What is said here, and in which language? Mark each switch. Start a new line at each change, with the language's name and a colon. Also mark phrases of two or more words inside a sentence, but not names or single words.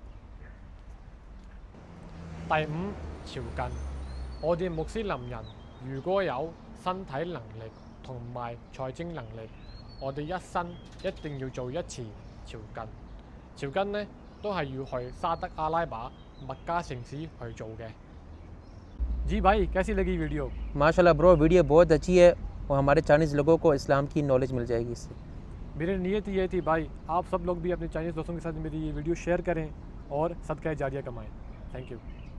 Cantonese: 第五，朝覲，我哋穆斯林人如果有身體能力同埋財政能力，我哋一生一定要做1次朝覲。朝覲呢，都係要去沙德阿拉伯麥加城市去做嘅。
Hindi: जी भाई कैसी लगी वीडियो? माशाल्लाह ब्रो, वीडियो बहुत अच्छी है और हमारे चाइनीज़ लोगों को इस्लाम की नॉलेज मिल जाएगी इससे। मेरी नीयत ये थी भाई, आप सब लोग भी अपने चाइनीज़ दोस्तों के साथ मेरी ये वीडियो शेयर करें और सदका जारिया कमाएं।
English: थैंक यू।